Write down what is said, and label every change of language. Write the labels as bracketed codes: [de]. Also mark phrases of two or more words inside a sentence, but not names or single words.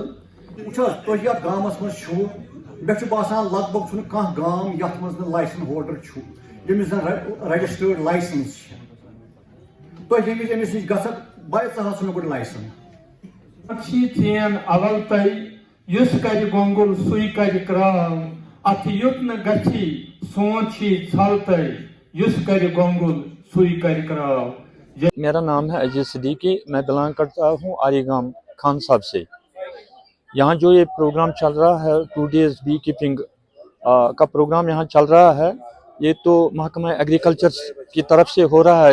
[ks] وٕچھو حظ تُہۍ یتھ گامس منٛز چھُو مےٚ چھُ باسان لگ بگ چھُنہٕ کانٛہہ گام یتھ منٛز نہٕ [en] license holder [ks] چھُ ییٚمِس زن [en] registered license [ks] چھِ تُہۍ ییٚمِس أمِس نِش گژھکھ باے ژٕ ہسا مےٚ گۄڈٕ لایسن اول تۄہہِ یُس کرِ گۄنٛگُل سُے کرِ کرٛام اتھ یُتھ نہٕ گژھِ سونٛچھی ژھل تۄہہِ یُس کرِ گۄنٛگُل سُے کرِ کرٛاو. [ur] میرا نام ہے عزیز صدیقی میں بلانگ کرتا ہوں آری گام خان صاحب سے. یہاں جو یہ پروگرام چل رہا ہے [en] 2 days bee keeping [ur] کا پروگرام یہاں چل رہا ہے یہ تو محکمہ ایگریکلچر کی طرف سے ہو رہا ہے.